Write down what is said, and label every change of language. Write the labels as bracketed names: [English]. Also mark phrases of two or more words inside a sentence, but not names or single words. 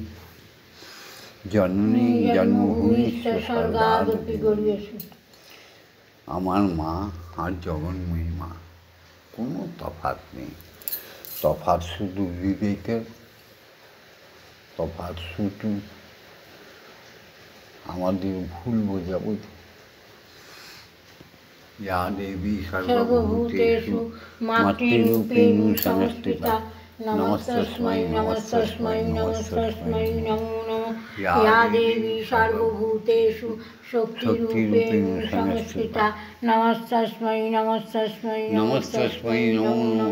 [Sanskrit] জননী জন্মভূমিশ্চ স্বর্গাদপি গরীয়সী। [Bangla] আমার মা আর জগন্ময়ী মা, কোনো তফাৎ নেই। তফাৎ শুধু বিবেকের, তফাৎ শুধু আমাদের ভুল বোঝাবুঝি। [Sanskrit] या देवी सर्वभूतेषु मातृरूपेण संस्थिता नमस्तस्मै नमस्तस्मै नमस्तस्मै नमो नमः। या देवी सर्वभूतेषु शक्तिरूपेण संस्थिता नमस्तस्मै नमस्तस्मै नमस्तस्मै नमो नमः।